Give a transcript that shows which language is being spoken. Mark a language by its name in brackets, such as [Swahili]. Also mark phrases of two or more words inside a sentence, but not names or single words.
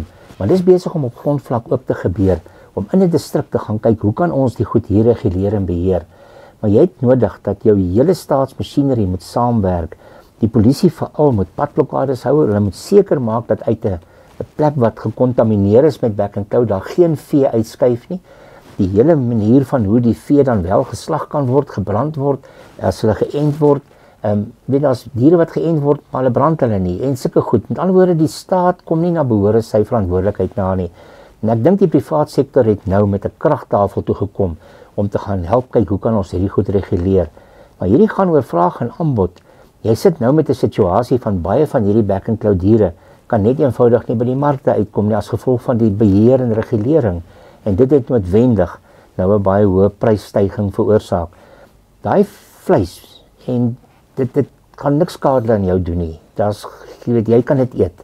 [Afrikaans] Maar dis besig om op grondvlak ook te gebeur, om in 'n distrik te gaan kyk hoe kan ons die goed hier reguleer en beheer. Maar jy het nodig dat jou hele staatsmasjinerie moet saamwerk. Die polisie veral moet padblokkades hou. Hulle moet seker maak dat uit 'n plek wat gekontamineer is met [English] back and claw [Afrikaans] daar geen vee uitskuif nie. Die hele manier van hoe die vee dan wel geslag kan word, gebrand word, as hulle geënt word. Weet as diere wat geënt word, maar hulle brand hulle nie en sulke goed. Met ander woorde, die staat kom nie na behore sy verantwoordelikheid na nie. En ek dink die privaat sektor het nou met 'n kragtafel toe gekom om te gaan help kyk hoe kan ons hierdie goed reguleer. Maar hierdie gaan oor vraag en aanbod. Jy sit nou met 'n situasie van baie van hierdie [English] back and claw [Afrikaans] diere kan net eenvoudig nie by die markte uitkom nie as gevolg van die beheer en regulering. En dit het noodwendig nou 'n baie hoë prysstygings veroorsaak. Daai vleis en dit kan niks skade aan jou doen nie. Jy kan dit eet.